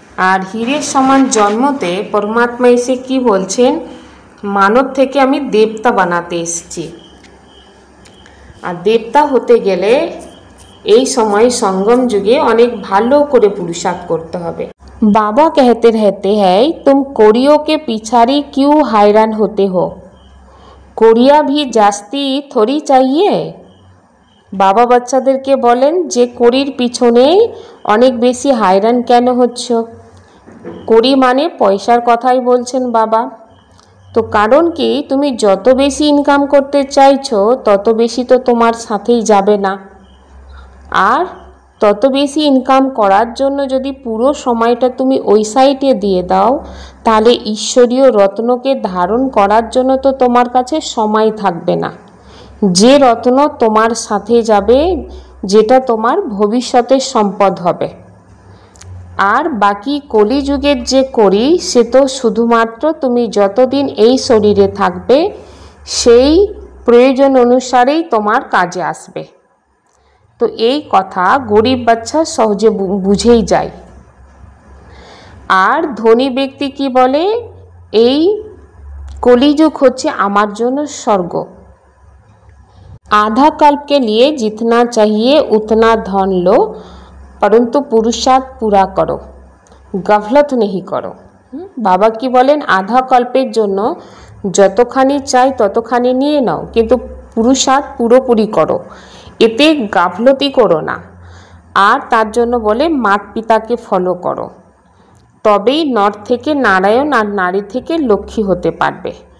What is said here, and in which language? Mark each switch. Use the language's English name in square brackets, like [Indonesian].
[Bangla] আর হীরের সমান জন্মতে পরমাত্মা এসে কি বলছেন, মানব থেকে আমি দেবতা বানাতে এসেছি। আর দেবতা হতে গেলে এই সময় সঙ্গম যুগে অনেক ভালো করে পুরুষার্থ করতে হবে। [Hindi] बाबा कहते रहते हैं, तुम कोड़ियों के पिछाड़ी क्यों हैरान होते हो, कोड़िया भी जास्ती थोड़ी चाहिए। [Bangla] বাবা বাচ্চাদেরকে বলেন যে কড়ির পিছনে অনেক বেশি হায়রান কেন হচ্ছ? কড়ি মানে পয়সার কথাই বলছেন বাবা। তো কারণ কি, তুমি যত বেশি ইনকাম করতে চাইছো তত বেশি তো তোমার সাথেই যাবে না। আর তত বেশি ইনকাম করার জন্য যদি পুরো সময়টা তুমি ওই সাইডে দিয়ে দাও, তাহলে ঈশ্বরীয় রত্নকে ধারণ করার জন্য তো তোমার কাছে সময় থাকবে না। যে রত্ন তোমার সাথে যাবে, যেটা তোমার ভবিষ্যতের সম্পদ হবে। আর বাকি কলিযুগের যে করি, সে তো শুধুমাত্র তুমি যতদিন এই শরীরে থাকবে সেই প্রয়োজন অনুসারেই তোমার কাজে আসবে। তো এই কথা গরিব বাচ্চা সহজে বুঝেই যায়। আর ধনী ব্যক্তি কি বলে, এই কলিযুগ হচ্ছে আমার জন্য স্বর্গ। [Hindi] आधा कल्प के लिए जितना चाहिए उतना धन लो, परंतु पुरुषार्थ पूरा करो, गफलत नहीं करो। [Bangla] बाबा की बोलें आधा कल्पेर जोन्नो যতখানি চাই ততখানি নিয়ে নাও, কিন্তু পুরুষার্থ পুরোপুরি করো, এতে গাফলতি করো না। আর তার জন্য বলে মাত পিতাকে ফলো করো, তবেই নর থেকে নারায়ণ আর নারী থেকে লক্ষ্মী হতে পারবে।